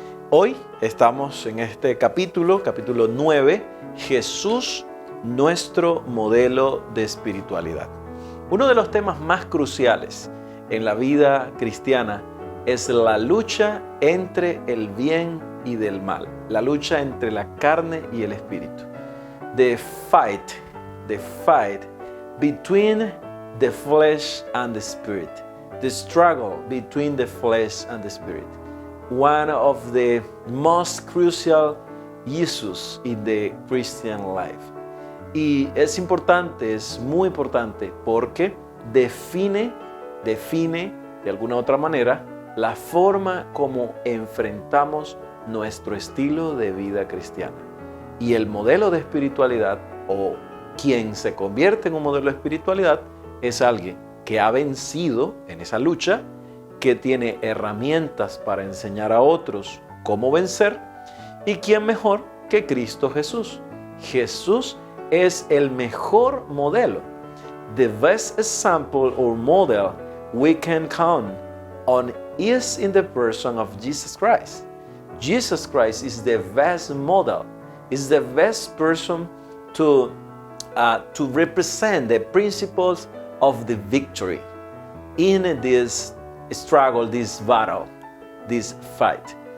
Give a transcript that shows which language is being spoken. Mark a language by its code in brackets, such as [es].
[es] Hoy estamos en este capítulo 9, Jesús, nuestro modelo de espiritualidad. Uno de los temas más cruciales en la vida cristiana es la lucha entre el bien y del mal, la lucha entre la carne y el espíritu. [en] The fight between the flesh and the spirit. The struggle between the flesh and the spirit. One of the most crucial issues in the Christian life. [es] Y es importante, es muy importante porque define de alguna otra manera la forma como enfrentamos nuestro estilo de vida cristiana. Y el modelo de espiritualidad, o quien se convierte en un modelo de espiritualidad, es alguien que ha vencido en esa lucha, que tiene herramientas para enseñar a otros cómo vencer, y quién mejor que Cristo Jesús. Jesús es el mejor modelo. [en] The best example or model we can count on is in the person of Jesus Christ. Jesus Christ is the best model, is the best person to represent the principles of the victory in this struggle, this battle, this fight.